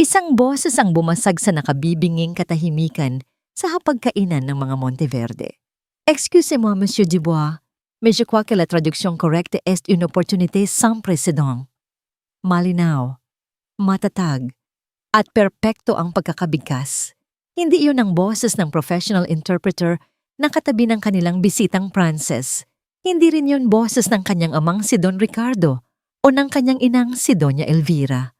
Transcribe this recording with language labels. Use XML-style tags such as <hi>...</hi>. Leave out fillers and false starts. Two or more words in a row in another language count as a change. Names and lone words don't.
<tl>Isang boses ang bumasag sa nakabibinging katahimikan sa hapagkainan ng mga Monteverde.</tl> <fr>Excusez-moi, Monsieur Dubois, mais je crois que la traduction correcte est une opportunité sans précédent.</fr> <tl>Malinaw, matatag, at perpekto ang pagkakabigkas. Hindi iyon ang boses ng</tl> <en>professional interpreter</en> <tl>na katabi ng kanilang bisitang Frances. Hindi rin yun boses ng kanyang amang si Don Ricardo o ng kanyang inang si Doña Elvira.</tl>